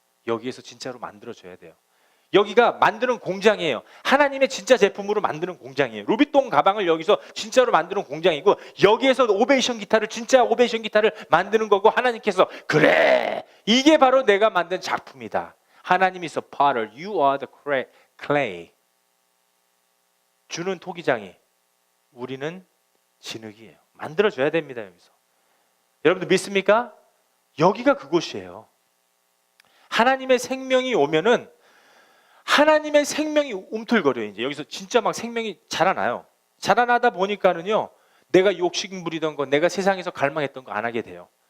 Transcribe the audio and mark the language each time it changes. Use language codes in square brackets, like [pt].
[ko] 여기에서 진짜로 만들어줘야 돼요. 여기가 만드는 공장이에요. 하나님의 진짜 제품으로 만드는 공장이에요. 루비통 가방을 여기서 진짜로 만드는 공장이고, 여기에서 오베이션 기타를, 진짜 오베이션 기타를 만드는 거고, 하나님께서 그래, 이게 바로 내가 만든 작품이다. [en] 하나님이 is a potter, you are the clay. [ko] 주는 토기장이, 우리는 진흙이에요. 만들어줘야 됩니다. 여기서. 여러분들 믿습니까? 여기가 그곳이에요. 하나님의 생명이 오면은 하나님의 생명이 움틀거려요. 이제 여기서 진짜 막 생명이 자라나요. 자라나다 보니까는요, 내가 욕심 부리던 거, 내가 세상에서 갈망했던 거 안 하게 돼요.